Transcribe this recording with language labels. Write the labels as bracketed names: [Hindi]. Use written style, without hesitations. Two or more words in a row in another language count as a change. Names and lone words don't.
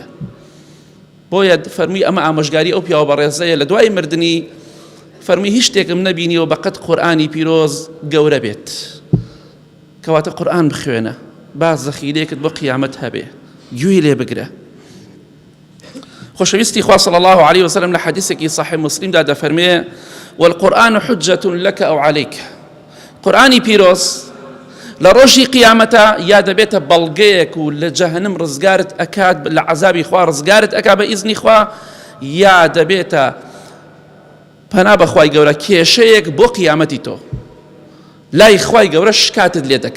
[Central Kurdish] بۆیە فەرمووی ئەمە ئامۆژگاری ئەو پیاوە بەڕێزەیە لە دوای مردنی فەرمووی هیچ شتێکم نەبینیەوە بەقەد قورئانی پیرۆز گەورە بێت. کەواتە قورئان بخوێنە، با زەخیرەیەکت بۆ قیامەت هەبێ، گوێی لێ بگرە. خۆشەویستی خوا [Arabic] صلی الله علیه وسلم [Central Kurdish] لە حەدیثێکی صحیح مسلمدا دەفەرمێ [Arabic] والقورآن حجة لك أو عليك. [Central Kurdish] قورئانی پیرۆز لە ڕۆژی قیامەتە یا دەبێتە بەڵگەیەک و لە جەهەنم ڕزگارت ئەکات، لە عەزابی خوا ڕزگارت ئەکا بە ئیزنی خوا، یا دەبێتە پەنا بەخوای گەورە کێشەیەک بۆ قیامەتی تۆ، لای خوای گەورە شکاتت لێ دەکا.